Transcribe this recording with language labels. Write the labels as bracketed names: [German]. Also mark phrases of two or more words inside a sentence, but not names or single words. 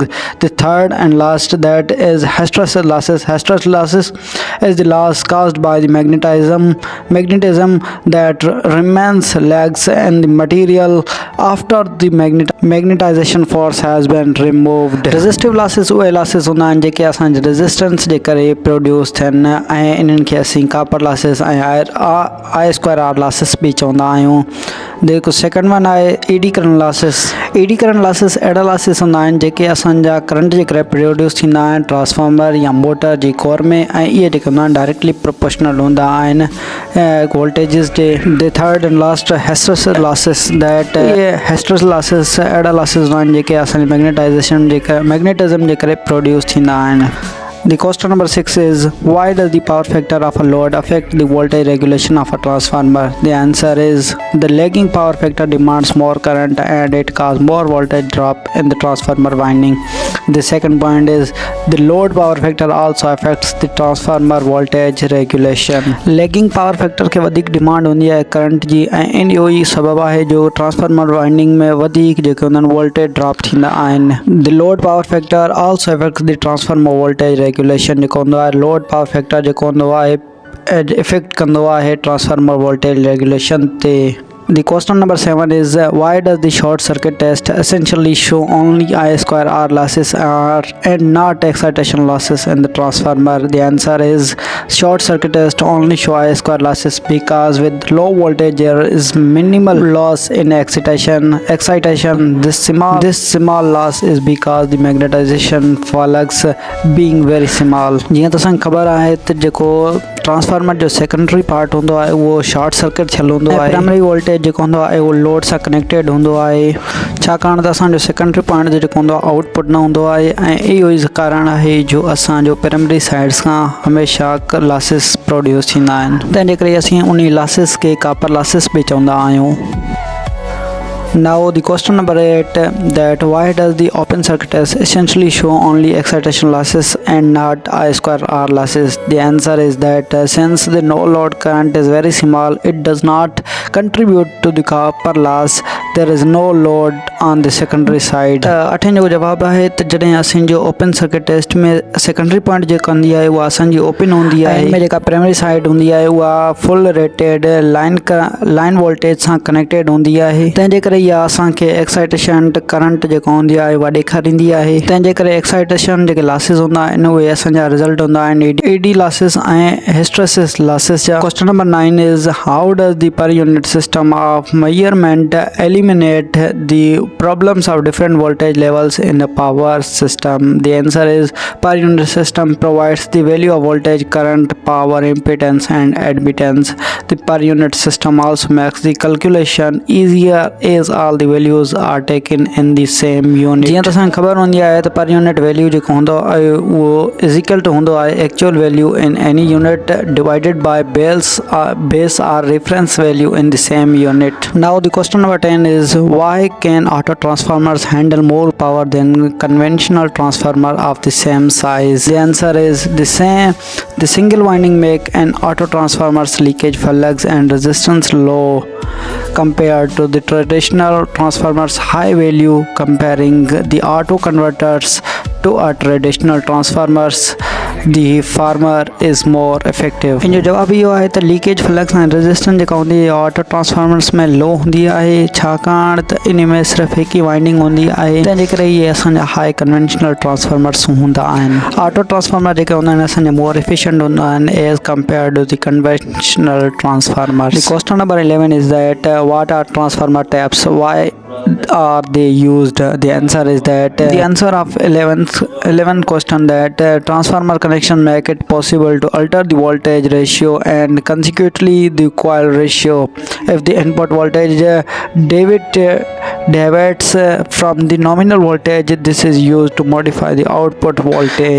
[English] The third and last, that is hysteresis losses. Hysteresis losses is the loss caused by the magnetism that remains lags in the material after the magnetization force has been removed. Resistive losses [Sindhi] उहे losses हूंदा आहिनि जेके असांजे रेजिस्टेंस जे करे प्रोड्यूस थियनि ऐं इन्हनि खे असीं [English] copper losses [Sindhi] ऐं [English] I2R losses [Sindhi] बि चवंदा आहियूं। जेको [English] second one [Sindhi] आहे [English] eddy current losses. eddy current losses [Sindhi] अहिड़ा लॉसेस हूंदा आहिनि जेके असांजा करंट जे करे प्रोड्यूस थींदा आहिनि ट्रांसफार्मर या मोटर जी कोर में, ऐं इहे जेके हूंदा आहिनि [English] directly proportional [Sindhi] हूंदा आहिनि वोल्टेजिस जे। [English] The third and last hysteresis losses, that [Sindhi] इहे [English] hysteresis losses [Sindhi] अहिड़ा लॉसेस हूंदा आहिनि जेके असांजे मैग्नेटिज़म जे करे प्रोड्यूस थींदा आहिनि। [English] The question number 6 is why does the power factor of a load affect the voltage regulation of a transformer? The answer is the lagging power factor demands more current and it causes more voltage drop in the transformer winding. The second point is the load power factor also affects the transformer voltage regulation. Lagging power factor [Sindhi] के वधिक डिमांड हूंदी आहे करंट जी, ऐं इन इहो ई सबबु आहे जो [English] transformer winding [Sindhi] में वधीक जेके हूंदा आहिनि [English] voltage drop [Sindhi] थींदा आहिनि। [English] The load power factor also affects the transformer voltage regulation [Sindhi] जेको हूंदो आहे [English] load power factor [Sindhi] जेको हूंदो आहे इफेक्ट कंदो आहे [English] transformer voltage regulation [Sindhi] ते। [English] The question number 7 is why does the short circuit test essentially show only I square R losses and not excitation losses in the transformer? The answer is short circuit test only show I square losses because with low voltage there is minimal loss in excitation. This small loss is because the magnetization flux being very small. [Sindhi] जीअं तो असांखे ख़बर आहे त जेको ट्रांसफार्मर जो [English] secondary part [Sindhi] होंदो आहे उहो [English] short circuit [Sindhi] थियल हूंदो आहे। [English] primary voltage [Sindhi] जेको हूंदो आहे उहो लोड सां कनेक्टेड हूंदो आहे छाकाणि त असांजो [English] secondary point [Sindhi] जेको हूंदो आहे आउटपुट न हूंदो आहे ऐं इहो ई कारण आहे जो असांजो [English] primary sides [Sindhi] खां हमेशह [English] losses produce [Sindhi] थींदा आहिनि तंहिंजे करे असीं उन लॉसिस खे [English] copper losses [Sindhi] बि चवंदा आहियूं। [English] Now the question number 8 that why does the open circuit test essentially show only excitation losses and not I square R losses? The answer is that since the no load current is very small, it does not contribute to the copper loss. There is no load on the secondary side. [Sindhi] अठें जो जवाब है त जॾहिं असांजो [English] open circuit test [Sindhi] में [English] secondary point [Sindhi] जेका हूंदी आहे उहा असांजी ओपन हूंदी आहे ऐं जेका [English] primary side [Sindhi] हूंदी आहे उहा [English] full rated line voltage [Sindhi] सां कनेक्टेड हूंदी आहे तंहिंजे करे इहा असांखे [English] excitation current [Sindhi] जेका हूंदी आहे उहा ॾेखारींदी आहे तंहिंजे करे एक्साइटेशन जेके लॉसिस हूंदा आहिनि उहे असांजा रिज़ल्ट हूंदा आहिनि [English] eddy losses [Sindhi] ऐं [English] hysteresis losses [Sindhi] जा। [English] Question number 9 is how does the per unit system of measurement eliminate the problems of different voltage levels in a power system? The answer is per unit system provides the value of voltage, current, power, impedance and admittance. The per unit system also makes the calculation easier as all the values are taken in the same unit. [Sindhi] जीअं त असांखे ख़बर हूंदी आहे त [English] per unit value [Sindhi] जेको हूंदो आहे उहो [English] is equal to [Sindhi] हूंदो आहे [English] actual value in any unit divided by base or reference value in the same unit. Now the question number 10 is why can auto transformers handle more power than conventional transformer of the same size? The answer is the single winding make an auto transformers leakage flux and resistance low compared to the traditional transformers high value. Comparing the auto converters to a traditional transformers, the former is more effective. [Sindhi] इन जो जवाब इहो आहे त [English] leakage flux [Sindhi] ऐं रेजिस्टेंस जेका हूंदी आहे [English] auto transformers [Sindhi] में लो हूंदी आहे छाकाणि त इन में सिर्फ़ु हिक ई वाइंडिंग हूंदी आहे तंहिंजे करे इहे असांजा [English] high conventional transformers [Sindhi] हूंदा आहिनि। [English] auto transformer [Sindhi] जेके हूंदा आहिनि असांजा [English] more efficient [Sindhi] हूंदा आहिनि [English] as compare to the conventional transformers. The question number 11 is that what are transformer types, why are they used? The answer is that the answer of 11th question that transformer connection make it possible to alter the voltage ratio and consequently the coil ratio. If the input voltage deviates from the nominal voltage, this is used to modify the output voltage.